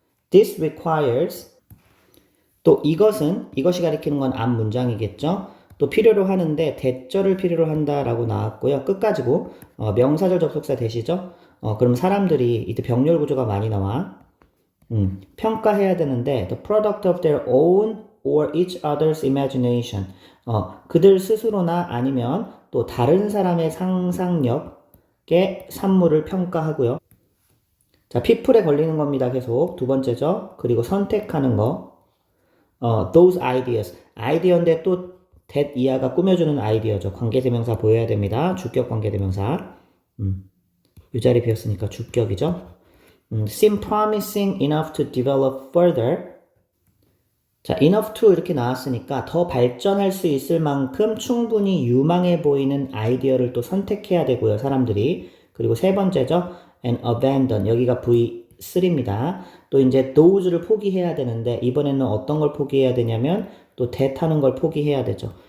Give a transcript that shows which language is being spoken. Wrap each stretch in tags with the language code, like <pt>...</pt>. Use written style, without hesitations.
<en>This requires.</en> <ko>또 이것이 가리키는 건 앞 문장이겠죠? 또 필요로 하는데 대절을 필요로 한다라고 나왔고요. 끝까지고 명사절 접속사 대시죠? 그럼 사람들이 이때 병렬 구조가 많이 나와. 평가해야 되는데</ko> <en>the product of their own or each other's imagination.</en> <ko>그들 스스로나 아니면 또 다른 사람의 상상력의 산물을 평가하고요. 자, people에 걸리는 겁니다. 계속 두 번째죠. 그리고 선택하는 거.</ko> <en>those ideas.</en> <ko>아이디어인데 또 that 이하가 꾸며주는 아이디어죠. 관계대명사 보여야 됩니다. 주격 관계대명사. 이 자리 비었으니까 주격이죠.</ko> <en>seem promising enough to develop further.</en> <ko>자, enough to 이렇게 나왔으니까 더 발전할 수 있을 만큼 충분히 유망해 보이는 아이디어를 또 선택해야 되고요. 사람들이. 그리고 세 번째죠.</ko> <en>and abandon.</en> <ko>여기가 V3입니다. 또 이제 those를 포기해야 되는데 이번에는 어떤 걸 포기해야 되냐면 또 that 하는 걸 포기해야 되죠.</ko>